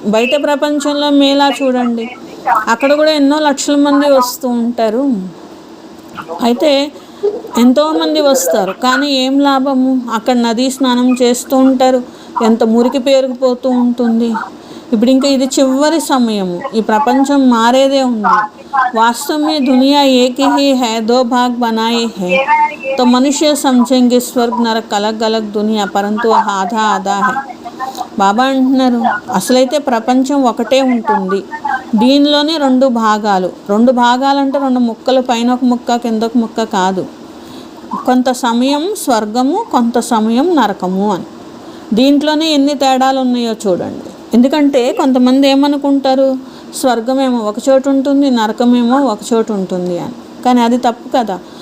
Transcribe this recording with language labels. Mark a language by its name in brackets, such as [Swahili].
[Telugu] బయట ప్రపంచంలో మేళా చూడండి, అక్కడ కూడా ఎన్నో లక్షల మంది వస్తూ ఉంటారు. అయితే ఎంతోమంది వస్తారు, కానీ ఏం లాభము? అక్కడ నదీ స్నానం చేస్తూ ఉంటారు, ఎంత మురికి పేరుకుపోతూ ఉంటుంది. ఇప్పుడు ఇంకా ఇది చివరి సమయము, ఈ ప్రపంచం మారేదే ఉంది. [Hindi] वास्तव में दुनिया एक ही है, दो भाग बनाए हैं तो मनुष्य समझेंगे स्वर्ग नरक अलग अलग दुनिया, परंतु आधा आधा है. [Telugu] బాబా అంటున్నారు అసలైతే ప్రపంచం ఒకటే ఉంటుంది, దీనిలోనే రెండు భాగాలు. రెండు భాగాలంటే రెండు ముక్కలు, పైన ఒక ముక్క కింద ఒక ముక్క కాదు. కొంత సమయం స్వర్గము, కొంత సమయం నరకము అని. దీంట్లోనే ఎన్ని తేడాలు ఉన్నాయో చూడండి. ఎందుకంటే కొంతమంది ఏమనుకుంటారు, స్వర్గమేమో ఒక చోటు ఉంటుంది, నరకమేమో ఒక చోటు ఉంటుంది అని. కానీ అది తప్పు కదా.